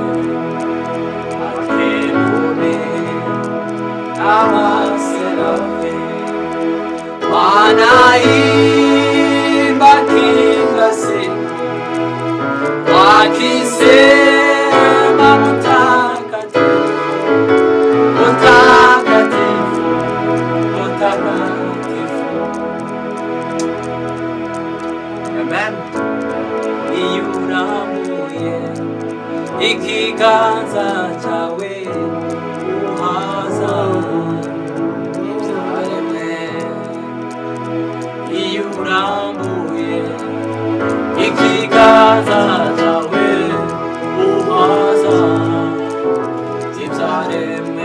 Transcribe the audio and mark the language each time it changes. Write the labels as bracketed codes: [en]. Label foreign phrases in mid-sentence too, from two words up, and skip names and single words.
[sw] Makerubi na maserafi wanaimba kila siku wakisema mtakatifu, mtakatifu, mtakatifu. Amen. [rw] Iyuramuye ikiganza cyawe uhaza ibyaremwe. Iyurambuye ikiganza cyawe uhaza ibyaremwe.